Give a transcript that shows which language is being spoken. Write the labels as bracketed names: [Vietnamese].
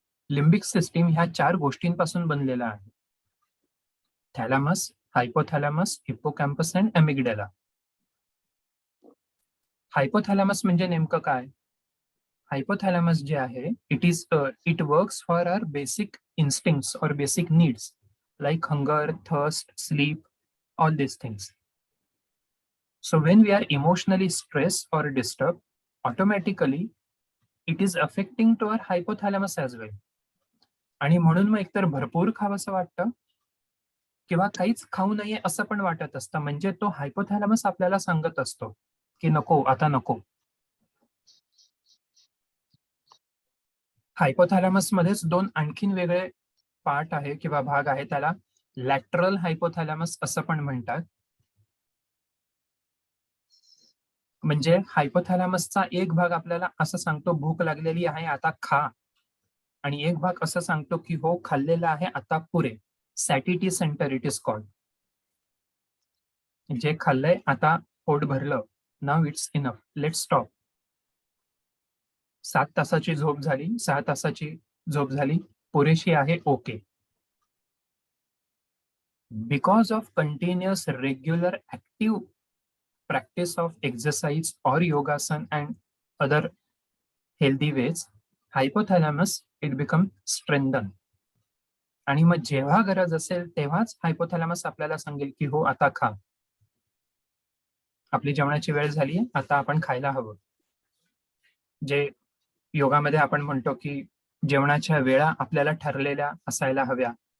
[Marathi] Limbic system ह्या 4 गोष्टींपासून बनलेला आहे. थॅलॅमस, hypothalamus, hippocampus and amygdala. Hypothalamus म्हणजे नेमकं काय? हायपोथॅलॅमस जे आहे [English] It works for our basic instincts और basic needs like hunger, thirst, sleep, all these things. So when we are emotionally stressed or disturbed, automatically it is affecting to our hypothalamus as well. [Marathi] आणि म्हणून मग एकतर भरपूर खावंसं वाटतं किंवा काहीच खाऊ नये असं पण वाटत असतं. म्हणजे तो हायपोथॅलॅमस आपल्याला सांगत असतो की नको, आता नको. हायपोथॅलॅमस मध्येच दोन आणखीन वेगळे पार्ट आहे किंवा भाग आहे, त्याला लॅटरल हायपोथॅलॅमस असं पण म्हणतात. म्हणजे हायपोथॅलॅमसचा एक भाग आपल्याला असं सांगतो भूक लागलेली आहे आता खा, आणि एक भाग असं सांगतो की हो खाल्लेलं आहे आता पुरे. [English] Satiety centre it is called. [Marathi] जे खाल्लंय आता पोट भरलं, नाव [English] It's enough, let stop. [Marathi] 7 तासाची झोप झाली, 6 तासाची झोप झाली, पुरेशी आहे, okay. Because of continuous regular active [English] practice of exercise or yogasan and other healthy ways, hypothalamus it become strengthened. [Marathi] आणि मग जेव्हा गरज असेल तेव्हाच हायपोथॅलॅमस आपल्याला सांगेल की हो आता खा, आपली जेवणाची वेळ झाली, आता आपण खायला हवं. जे योगामध्ये आपण म्हणतो की जेवणाच्या वेळा आपल्याला ठरलेल्या असायला हव्या.